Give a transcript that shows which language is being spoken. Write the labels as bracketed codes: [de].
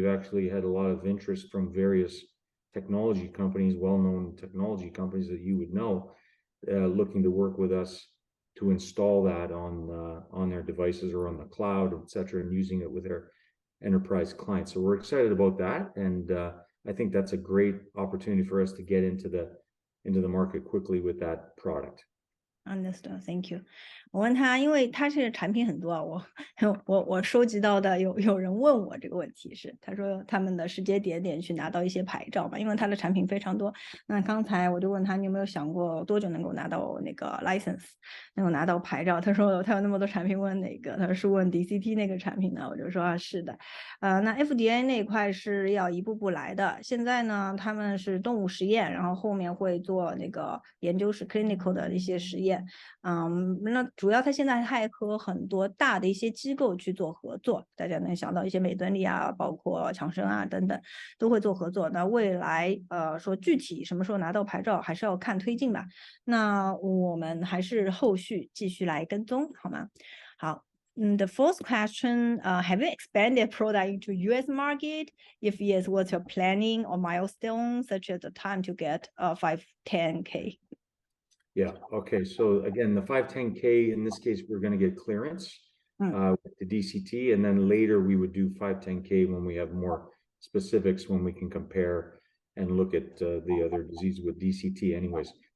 [en] We've actually had a lot of interest from various technology companies, well-known technology companies that you would know, looking to work with us to install that on their devices or on the cloud, etc., and using it with their enterprise clients. So we're excited about that, and I think that's a great opportunity for us to get into the market quickly with that product. Understood, thank you. [zh] 我问他，因为他是产品很多我收集到的有人问我这个问题是，他说他们的时间点去拿到一些牌照嘛，因为他的产品非常多。那刚才我就问他，你有没有想过多久能够拿到那个 license， 能够拿到牌照？他说他有那么多产品，问哪个？他说是问 DCT 那个产品呢？我就说是的。那 FDA 那块是要一步步来的。现在呢，他们是动物实验，然后后面会做那个研究室 clinical 的一些实验。那主要他现在还和很多大的一些机构去做合作，大家能想到一些美敦力包括强生等等都会做合作。那未来说具体什么时候拿到牌照还是要看推进吧，那我们还是后续继续来跟踪，好吗？好。 [en] The fourth question, have you expanded product into US market? If yes, what's your planning or milestone, such as the time to get 510K? Yeah, okay, so again, the 510K, in this case, we're going to get clearance with the DCT, and then later we would do 510K when we have more specifics, when we can compare and look at the other disease with DCT anyways.